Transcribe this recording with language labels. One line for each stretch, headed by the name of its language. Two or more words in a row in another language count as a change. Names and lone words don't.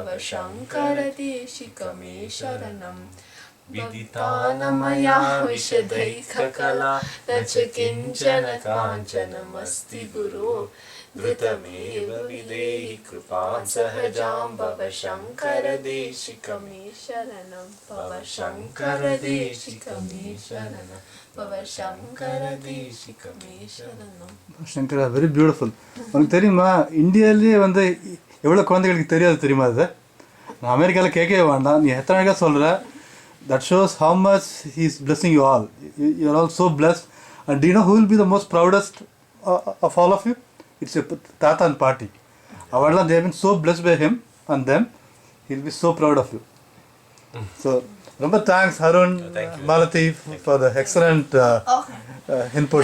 Sanskrit: शङ्कर देशिकमे शरणं विदिता न मया विशदैककला न च किञ्चन काञ्चनमस्ति गुरो धृतमेव विदेहि कृपां सहजां भव शङ्कर देशिकमे शरणं भव शङ्कर देशिकमे शरणं भव शङ्कर देशिकमे शरणं.
Tamil: சங்கரா
English: very beautiful.
Tamil: உனக்கு தெரியுமா இந்தியாவிலேயே வந்து எவ்வளோ குழந்தைகளுக்கு தெரியாது தெரியுமா? அது நான் அமெரிக்காவில் கேட்கவே வேண்டாம், நீ எத்தனை அழகாக சொல்கிற.
English: That shows how much he is blessing you all. You are all so blessed. And do you know who will be the most proudest of all of you? It's your Tata and Paati. They have been so blessed by him and them. He will be so proud of you. So, remember, thanks Arun, Malathi for the excellent input.